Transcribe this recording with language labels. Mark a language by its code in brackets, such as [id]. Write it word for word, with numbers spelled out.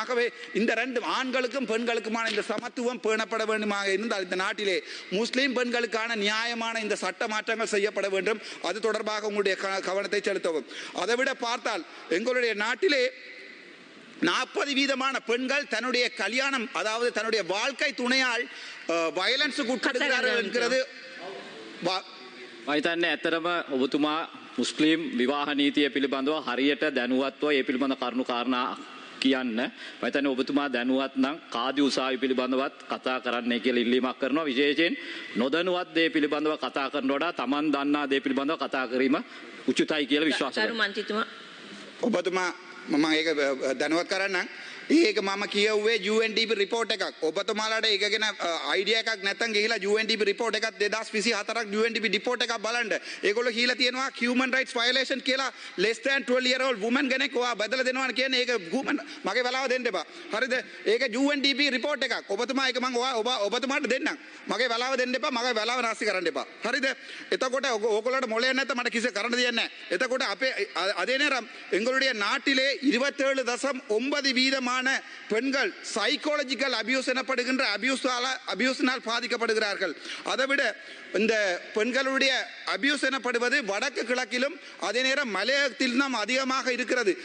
[ta] ஆகவே இந்த ரெண்டு ஆண்களுக்கும் பெண்களுக்குமான இந்த சமத்துவம் பேணப்பட வேண்டுமாக இருந்தால் இந்த நாட்டிலே முஸ்லிம் பெண்களுக்கான நியாயமான இந்த சட்ட மாற்றங்கள் செய்யப்பட வேண்டும். அது தொடர்பாக உங்களுடைய கவனத்தை செலுத்தவும். அதை விட பார்த்தால் எங்களுடைய நாட்டிலே நாற்பது வீதமான பெண்கள் தன்னுடைய கல்யாணம், அதாவது தன்னுடைய வாழ்க்கை துணையால் வயலன்ஸுக்கு உட்படுகிறார்கள் என்கிறது. [si] මයිතන්නේ ඇත්තරම ඔබතුමා මුස්ලිම් විවාහ නීතිය පිළිබඳව හරියට දැනුවත්ව ඒ පිළිබඳ කරුණු කාරණා කියන්න. මයිතන්නේ ඔබතුමා දැනුවත් නම් කාදි උසාවි පිළිබඳවත් කතා කරන්නයි කියලා ඉල්ලීමක් කරනවා. විශේෂයෙන් නොදැනුවත් දේ පිළිබඳව කතා කරන වඩා Taman දන්නා දේ පිළිබඳව කතා කිරීම උචිතයි කියලා විශ්වාස කරනවා. ඔබතුමා මම ඒක දැනුවත් කරන්නම්. ඒක මම කියවුවේ U N D P report එකක්. ඔබතුමාලාට ඒක ගැන idea එකක් නැත්නම් ගිහිලා U N D P report එකත් twenty twenty-four U N D P report එකක් බලන්න. ඒගොල්ලෝ කියලා තියෙනවා [en] human rights violation [si] කියලා [en] less than twelve year old woman [si] කෙනෙක් ඔයා බදලා දෙනවා කියන්නේ. ඒක මගේ වෙලාව දෙන්න එපා. හරිද? ඒක U N D P report එකක්. ඔබතුමා ඒක මම ඔබ ඔබතුමාට දෙන්නම්. මගේ වෙලාව දෙන්න එපා. මගේ වෙලාව නාස්ති කරන්න එපා. හරිද? එතකොට ඕගොල්ලන්ට මොලේ නැත්නම් මට කිසි කරන්න දෙයක් නැහැ. එතකොට අපේ [ta] அதே நேரம் எங்களுடைய நாட்டிலே இருபத்தேழு தசம் ஒன்பது வீதம் பெண்கள் சைக்காலஜிக்கல் அபியூஸ் எனப்படுகின்ற அபியூஸினால் பாதிக்கப்படுகிறார்கள். அதைவிட இந்த பெண்களுடைய அபியூஸ் எனப்படுவது வடக்கு கிழக்கிலும் அதே நேரம் மலையகத்திலும் அதிகமாக இருக்கிறது.